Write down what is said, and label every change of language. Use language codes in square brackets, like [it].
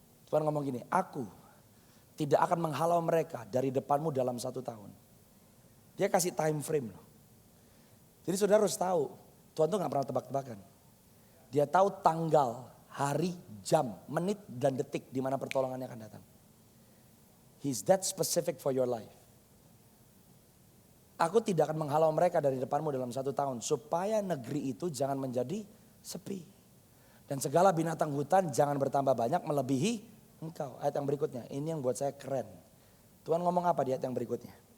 [id] Tuhan ngomong gini, aku tidak akan menghalau mereka dari depanmu dalam 1 tahun. Dia kasih time frame loh. Jadi saudara harus tahu, Tuhan tuh gak pernah tebak-tebakan. Dia tahu tanggal, hari, jam, menit, dan detik di mana pertolongannya akan datang. [en] He's that specific for your life. [id] Aku tidak akan menghalau mereka dari depanmu dalam 1 tahun. Supaya negeri itu jangan menjadi sepi. Dan segala binatang hutan jangan bertambah banyak melebihi engkau. Ayat yang berikutnya, ini yang buat saya keren. Tuhan ngomong apa di ayat yang berikutnya?